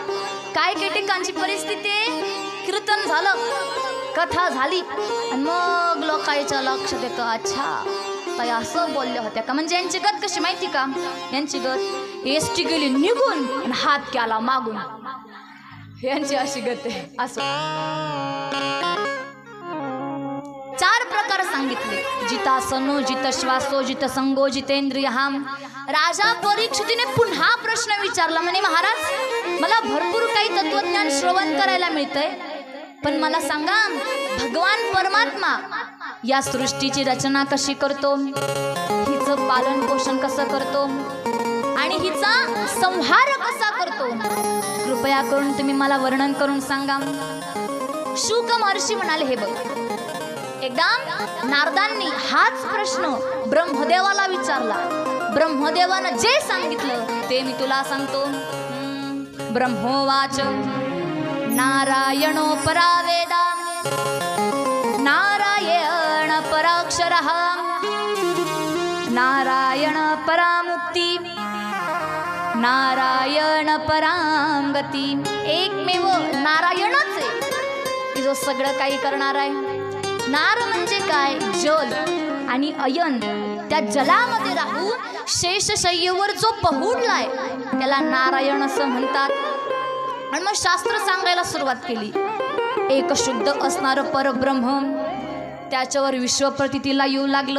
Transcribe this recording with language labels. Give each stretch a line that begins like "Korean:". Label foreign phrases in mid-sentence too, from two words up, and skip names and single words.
Marathi: काय काही ठिकाणची परिस्थिती आहे, कीर्तन झालं, कथा झाली आणि मग लोकांच्या लक्षात येतं अच्छा ताई असं बोलल्या होत्या का. म्हणजे यांची गत कशी माहिती का, यांची गत एसटी गेली निघून आणि हात केला मागून, यांची अशी गत आहे. असं 4 प्रकार सांगितले.
Sanskrit: जितासनो, जित श्वासो, जित संगो, जितेंद्रिय.
Marathi: राजा परीक्षितीने पुन्हा प्रश्न विचारला. म्हणे महाराज मला भरपूर काही तत्वज्ञान श्रवण करायला मिळतंय, पण मला सांगा भगवान परमात्मा या सृष्टीची रचना कशी करतो, हिचं पालन पोषण कसं करतो आणि हिचा संहार कसा करतो, कृपया करून तुम्ही मला वर्णन करून सांगा. शुक महर्षी म्हणाले हे बघ. एकदा नारदांनी हाच प्रश्न ब्रह्मदेवाला विचारला. ब्रह्मदेवानं जे सांगितलं ते मी तुला सांगतो.
Sanskrit: ब्रह्मोवाच नारायणो परा वेदा नारायण पराक्षरः नारायण परामुक्ती नारायण परांगती.
Marathi: एकमेव नारायणच आहे जो सगळं काही करणार आहे. नार म्हणजे काय, जल आणि अयन. त्या जलामध्ये राहून शेषशय्येवर जो पहुडलाय त्याला नारायण असं म्हणतात. आणि मग शास्त्र सांगायला सुरुवात केली. एक शुद्ध असणारं परब्रह्म, त्याच्यावर विश्वप्रतीतीला येऊ लागलं.